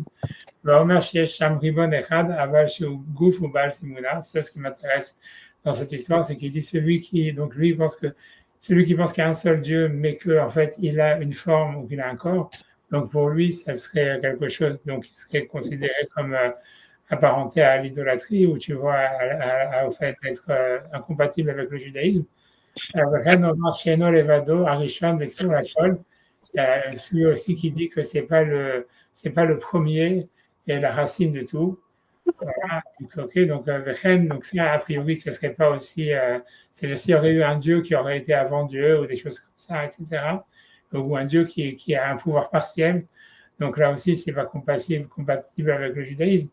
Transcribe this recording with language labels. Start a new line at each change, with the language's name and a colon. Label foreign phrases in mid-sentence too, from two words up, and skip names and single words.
French: C'est ce qui m'intéresse dans cette histoire, c'est qu'il dit donc lui, celui qui pense qu'il y a un seul Dieu, mais qu'en fait, il a une forme ou qu'il a un corps, Donc pour lui, ça serait quelque chose donc, qui serait considéré comme apparenté à l'idolâtrie, ou tu vois, au fait d'être incompatible avec le judaïsme.
Hebrew: ולכן אומר שאינו לבדו הראשון בסור הכל,
French: celui aussi qui dit que c'est pas le premier et la racine de tout. Voilà. Donc, Vechen, donc ça, a priori, ce serait pas aussi, c'est-à-dire s'il y aurait eu un Dieu qui aurait été avant Dieu ou des choses comme ça, etc. Ou un Dieu qui a un pouvoir partiel. Donc là aussi, c'est pas compatible avec le judaïsme.